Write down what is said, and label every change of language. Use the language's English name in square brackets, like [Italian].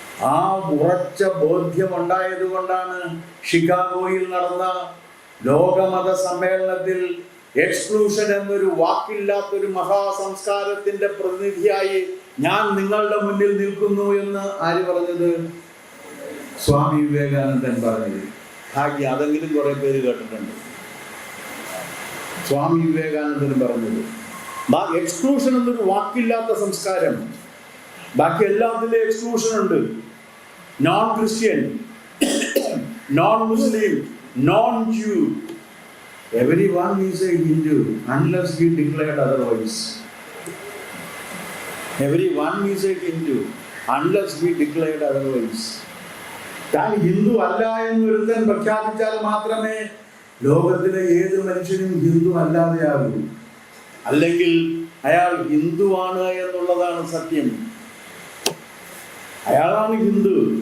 [Malayalam] ആ ഉറച്ച ബോധ്യം ഉണ്ടായത് കൊണ്ടാണ് ഷിക്കാഗോയിൽ നടന്ന ലോകമത സമ്മേളനത്തിൽ എക്സ്ക്ലൂഷൻ എന്നൊരു വാക്കില്ലാത്തൊരു മഹാസംസ്കാരത്തിന്റെ പ്രതിനിധിയായി ഞാൻ നിങ്ങളുടെ മുന്നിൽ നിൽക്കുന്നു എന്ന് ആര് പറഞ്ഞത്? സ്വാമി വിവേകാനന്ദൻ പറഞ്ഞത്. ഭാഗ്യം, അതെങ്കിലും കുറെ പേര് കേട്ടിട്ടുണ്ട്. സ്വാമി വിവേകാനന്ദൻ പറഞ്ഞത് എക്സ്ക്ലൂഷൻ എന്നൊരു വാക്കില്ലാത്ത സംസ്കാരം. ബാക്കി എല്ലാത്തിലും എക്സ്ക്ലൂഷൻ ഉണ്ട്. [English] Non Christian, non Muslim, non Jew, everyone is a Hindu unless he declared otherwise. Everyone is a Hindu unless he declared otherwise. [Malayalam] താൻ ഹിന്ദു അല്ല എന്നൊരുത്തൻ പ്രഖ്യാപിച്ചാൽ മാത്രമേ ലോകത്തിലെ ഏത് മനുഷ്യനും ഹിന്ദു അല്ലാതെയാകൂ. അല്ലെങ്കിൽ അയാൾ ഹിന്ദുവാണ് എന്നുള്ളതാണ് സത്യം. അയാളാണ് ഹിന്ദു.